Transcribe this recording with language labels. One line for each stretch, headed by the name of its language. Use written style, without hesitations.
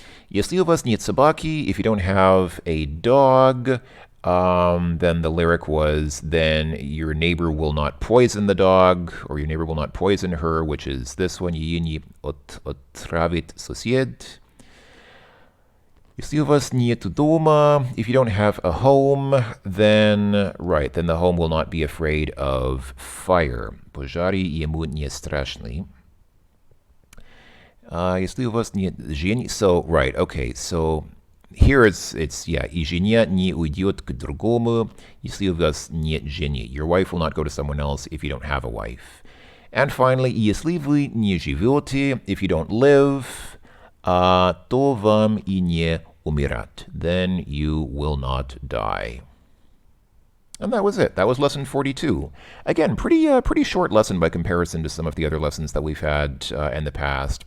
Russian: Если у вас нет собаки,
English: if you don't have a dog, then the lyric was, then your neighbor will not poison the dog, or your neighbor will not poison her, which is this one,
Russian: ее не отравит сосед. Если у вас нет дома,
English: if you don't have a home, then, right, then the home will not be afraid of fire.
Russian: Пожары ему не страшны. Если у вас нет жени,
English: so, right, okay, so here it's yeah,
Russian: и женя не уйдет к другому, если у вас нет жени.
English: Your wife will not go to someone else if you don't have a wife. And finally,
Russian: если вы не живете,
English: if you don't live,
Russian: то вам и не умирать,
English: then you will not die. And that was it. That was lesson 42. Again, pretty short lesson by comparison to some of the other lessons that we've had in the past.